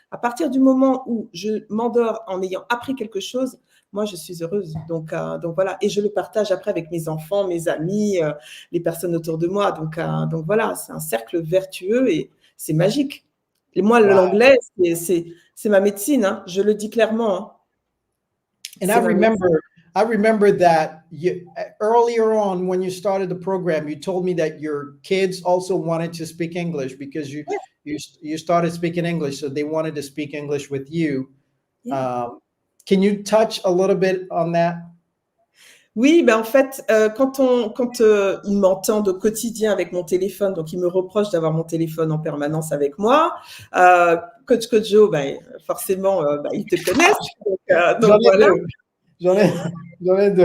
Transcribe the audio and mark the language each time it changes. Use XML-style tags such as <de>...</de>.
<fr>À partir du moment où je m'endors en ayant appris quelque chose, moi, je suis heureuse. Donc voilà. Et je le partage après avec mes enfants, mes amis, les personnes autour de moi. Donc voilà, c'est un cercle vertueux et c'est magique. Et moi,</fr> <en>Wow.</en> <fr>l'anglais, c'est ma médecine. Hein. Je le dis clairement. Hein.</fr> <en>And I remember that earlier on when you started the program, you told me that your kids also wanted to speak English because you started speaking English, so they wanted to speak English with you. Yeah. Can you touch a little bit on that?</en> <fr>Oui, ben en fait, quand ils m'entendent au quotidien avec mon téléphone, donc ils me reprochent d'avoir mon téléphone en permanence avec moi. Coach Joe, ben, forcément, ils te connaissent. Donc voilà. J'en ai deux.</fr>